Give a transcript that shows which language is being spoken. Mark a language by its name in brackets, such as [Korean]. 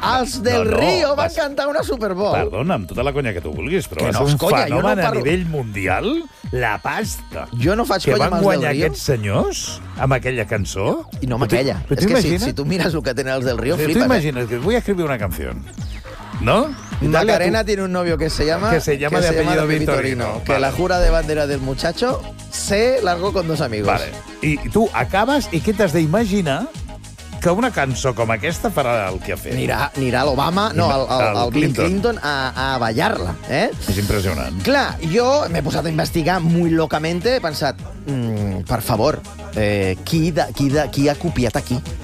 [Catalan] Els del Río van cantar una Super Bowl. Perdona, amb tota la conya que tu vulguis, però és un fenomen a nivell mundial... La pasta. Jo no faig conya amb els del Río. Que van guanyar aquests senyors amb aquella cançó? I no amb aquella. És que si tu mires el que tenen els del Río, flipa. Tu imagina't que vull escriure una canció. No? [Spanish] Macarena tiene un novio que se llama... Que se llama de apellido Vitorino. Que la jura de bandera del muchacho se largó con dos amigos. [Catalan] Vale. I tu acabes i què t'has d'imaginar... que una cançó com aquesta farà el que ha fet. Anirà l'Obama, no, el Bill Clinton, a ballar-la. Eh? És impressionant. Clar, jo m'he posat a investigar muy locamente, he pensat, per favor, qui ha copiat aquí?